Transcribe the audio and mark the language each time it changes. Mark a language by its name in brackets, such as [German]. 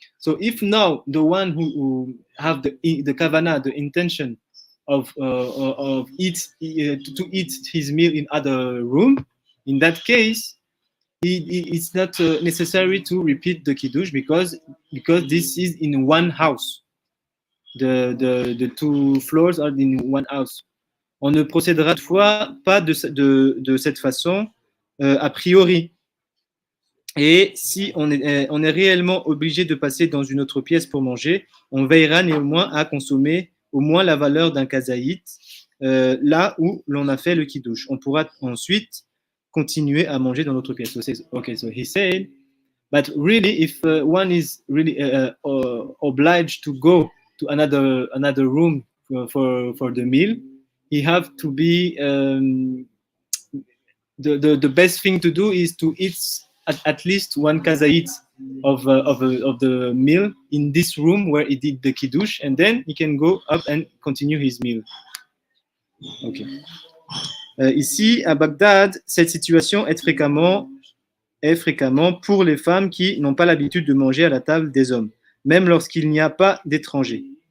[English] So if now the one who have the kavanah, the intention of to eat his meal in other room, in that case, it's not necessary to repeat the kiddush because this is in one house. The two floors are in one house. [French] On ne procédera toutefois pas de cette façon a priori. Et si on est réellement obligé de passer dans une autre pièce pour manger, on veillera néanmoins à consommer au moins la valeur d'un kazaït là où l'on a fait le kiddush. On pourra ensuite continuer à manger dans l'autre pièce. [English] So, okay, so he said, but really, if one is really obliged to go to another room for the meal, he have to be the best thing to do is to eat at least one kazait of the meal in this room where he did the kiddush, and then he can go up and continue his meal. Okay. [French] Ici, à Bagdad, cette situation est fréquemment pour les femmes qui n'ont pas l'habitude de manger à la table des hommes, même lorsqu'il n'y a pas d'étrangers.